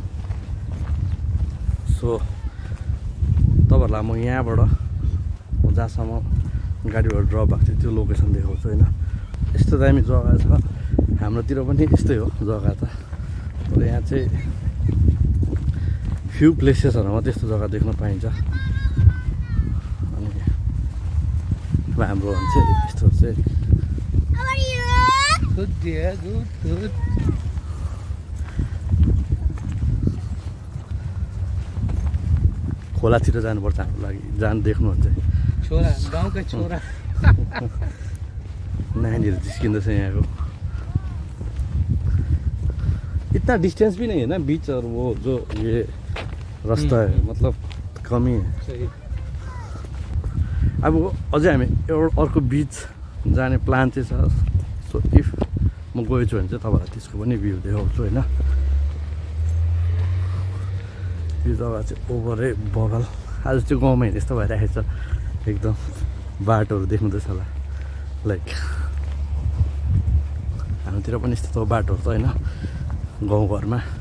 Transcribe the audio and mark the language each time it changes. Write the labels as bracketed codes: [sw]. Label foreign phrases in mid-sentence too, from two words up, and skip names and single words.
[ne] सो तपाईँहरूलाई म यहाँबाट म जहाँसम्म गाडीबाट ड्रप भएको थियो त्यो लोकेसन देखाउँछु होइन यस्तो दामी जग्गा छ हाम्रोतिर पनि यस्तै हो जग्गा त तर यहाँ चाहिँ फ्यु प्लेसेसहरूमा त्यस्तो जग्गा देख्न पाइन्छ अनि अब हाम्रो चाहिँ यस्तो चाहिँ [en] good dear good [ne] खोलातिर जानुपर्छ हाम्रो लागि देख्नुहुन्छ छोरा गाउँका छोरा नानीहरू जिस्किँदैछ यहाँको [hi] इतना डिस्टेंस भी नहीं है ना बीच और वो जो ये रास्ता है मतलब कम ही है [ne] अब अझै हामी अर्को बिच जाने प्लान चाहिँ छ [en] so if [ne] म गएछु भने चाहिँ तपाईँलाई त्यसको पनि भ्यू देखाउँछु होइन यो जग्गा चाहिँ ओभरै बगल आज त्यो गाउँमा हिँड्ने यस्तो भइरहेको छ एकदम बाटोहरू देख्नुहुँदैछ होला लाइक हाम्रोतिर पनि यस्तो बाटोहरू त होइन गाउँघरमा